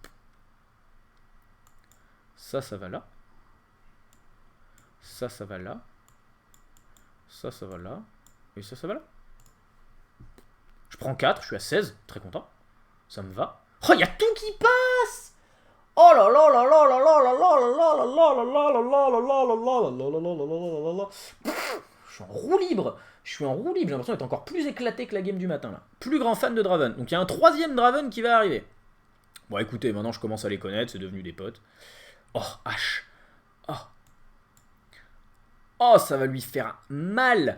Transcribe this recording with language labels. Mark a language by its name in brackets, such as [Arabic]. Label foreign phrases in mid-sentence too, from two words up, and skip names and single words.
[French] Ça va là. Ça va là. Ça va là. Et ça va là. Je prends 4, je suis à 16. Très content. Ça me va. Oh, il y a tout qui passe! Oh là là là là là là là là là là là là là là là là là là. Je suis en roue libre. Je suis en roue libre. J'ai l'impression d'être encore plus éclaté que la game du matin là. Plus grand fan de Draven. Donc il y a un troisième Draven qui va arriver. Bon écoutez, maintenant je commence à les connaître, c'est devenu des potes. Oh, H. Oh. Oh, ça va lui faire mal.